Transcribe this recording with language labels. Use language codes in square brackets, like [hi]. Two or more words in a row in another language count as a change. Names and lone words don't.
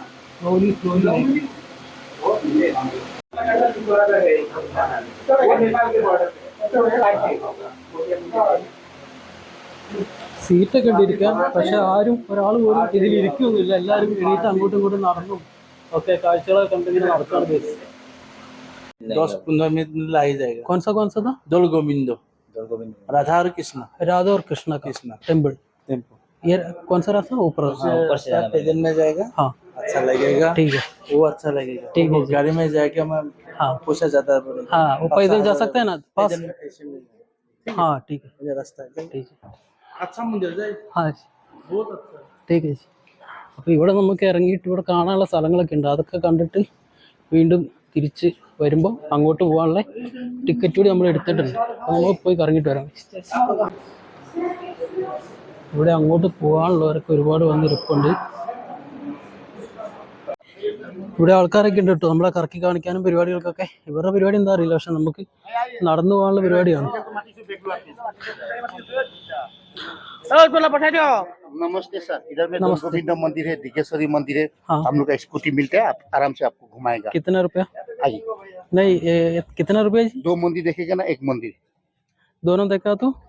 [ml] സീറ്റൊക്കെ ഇട്ടിരിക്കാം. പക്ഷെ ഒരാൾ പോലും ഇതിൽ ഇരിക്കുകയൊന്നുമില്ല. എല്ലാവരും എണീറ്റ് അങ്ങോട്ടും ഇങ്ങോട്ടും നടന്നും ഒക്കെ കാഴ്ചകളൊക്കെ കണ്ടിങ്ങനെ നടക്കാണ്. [hi] 10-15 मिनट में ला ही जाएगा। कौन सा था? दौल गोविंदो, राधा और कृष्णा टेम्पल। ये कौन सा रास्ता ऊपर पैदल में जाएगा। हाँ अच्छा लगेगा। ठीक है, वो अच्छा लगेगा। ठीक है। गाड़ी में जाके मैं हाँ पूछा जाता है। हाँ वो पैदल जा सकते हैं ना पास। हाँ ठीक है, मुझे रास्ता है। ठीक है। अच्छा मंदिर जाए। हाँ बहुत अच्छा। ठीक है. [ml] അപ്പോൾ ഇവിടെ നമുക്ക് ഇറങ്ങിയിട്ട് ഇവിടെ കാണാനുള്ള സ്ഥലങ്ങളൊക്കെ ഉണ്ട്. അതൊക്കെ കണ്ടിട്ട് വീണ്ടും തിരിച്ച് വരുമ്പോൾ അങ്ങോട്ട് പോകാനുള്ള ടിക്കറ്റ് കൂടി നമ്മൾ എടുത്തിട്ടുണ്ട്. അപ്പോൾ നമ്മൾ പോയി കറങ്ങിയിട്ട് വരാം. ഇവിടെ അങ്ങോട്ട് പോകാനുള്ളവരൊക്കെ ഒരുപാട് വന്നിരിപ്പുണ്ട്. ഇവിടെ ആൾക്കാരൊക്കെ ഉണ്ട് കേട്ടോ, നമ്മളെ കറക്കി കാണിക്കാനും പരിപാടികൾക്കൊക്കെ. ഇവരുടെ പരിപാടി എന്താ അറിയില്ല, പക്ഷെ നമുക്ക് നടന്നു പോകാനുള്ള പരിപാടിയാണ്. [hi] नमस्ते सर, इधर में गोविंद मंदिर है, दिगेश्वरी मंदिर है। हम लोग का स्कूटी मिलता है, आप आराम से आपको घुमाएगा। कितना रुपया? आइए। नहीं कितना रुपया जी? 2 मंदिर देखेगा ना, 1 मंदिर दोनों देखा तो